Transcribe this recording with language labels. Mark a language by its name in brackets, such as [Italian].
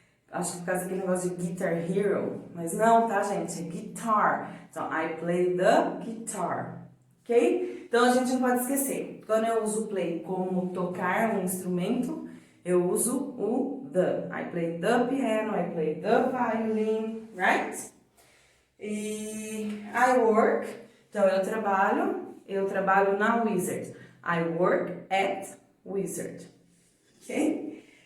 [Portuguese] Acho que por causa daquele negócio de Guitar Hero. Mas não, tá, gente? É guitar. [English] Então, I play the guitar. Ok? [Portuguese] Então, a gente não pode esquecer. Quando eu uso play como tocar um instrumento, eu uso o the. [English] I play the piano, I play the violin, right? E I work. [Portuguese] Então, eu trabalho na Wizard. [English] I work at Wizard. [Portuguese] Ok?